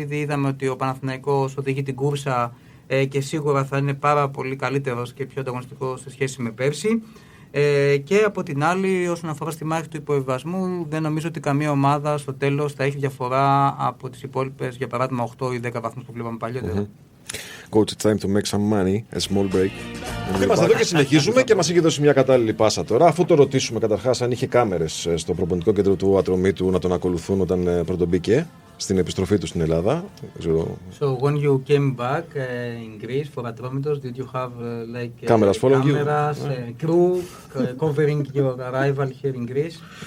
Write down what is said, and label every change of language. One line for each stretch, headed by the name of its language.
Greek: Ήδη είδαμε ότι ο Παναθηναϊκός οδηγεί την κούρσα και σίγουρα θα είναι πάρα πολύ καλύτερος και πιο ανταγωνιστικός σε σχέση με πέρσι. Και από την άλλη, όσον αφορά στη μάχη του υποβιβασμού, δεν νομίζω ότι καμία ομάδα στο τέλος θα έχει διαφορά από τις υπόλοιπες, για παράδειγμα 8 ή 10 βαθμούς που βλέπαμε παλιότερα.
English: Coach, it's time to make some money, a small break.
Greek: Είμαστε εδώ και συνεχίζουμε και μας έχει δώσει μια κατάλληλη πάσα τώρα. Αφού το ρωτήσουμε καταρχάς αν είχε κάμερες στο προπονητικό κέντρο του Ατρωμίτου να τον ακολουθούν όταν πρωτομπήκε στην επιστροφή του στην Ελλάδα.
English: So when you came back in Greece for Atromitos, did you have like cameras following you? Cameras, crew covering your arrival here in Greece?